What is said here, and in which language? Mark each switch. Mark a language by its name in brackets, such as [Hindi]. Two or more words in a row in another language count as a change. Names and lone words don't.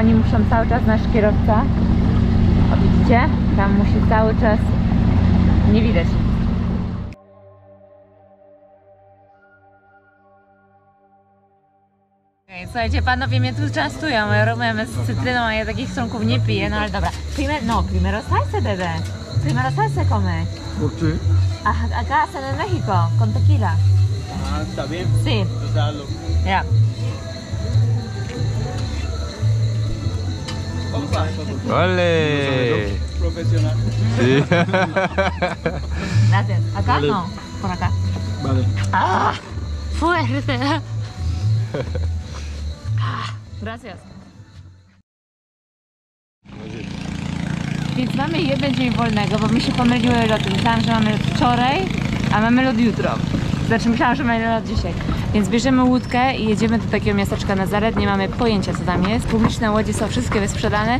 [Polish] Oni muszą cały czas, nasz kierowca, o widzicie? Tam musi cały czas, nie widać. Słuchajcie, panowie mnie tu częstują, robimy z cytryną, a ja takich strunków nie piję, no ale dobra. [Spanish] Primero salsa, bebé. Primero salsa come. ¿Por qué? Acá hacen en México, con tequila. Ah, está bien. Sí. Dalo. Ya. ¡Ole! Profesional. Sí. Gracias. ¿Acá? Vale. No, por acá. Vale. ¡Ah! ¡Fuerte! Gracias. [Polish] Więc mamy jeden dzień wolnego, bo mi się pomyliły loty. Myślałam, że mamy lot wczoraj, a mamy lot jutro. Znaczy myślałam, że mamy lot dzisiaj. Więc bierzemy łódkę i jedziemy do takiego miasteczka Nazaret. Nie mamy pojęcia co tam jest. Publiczne łodzie są wszystkie wysprzedane.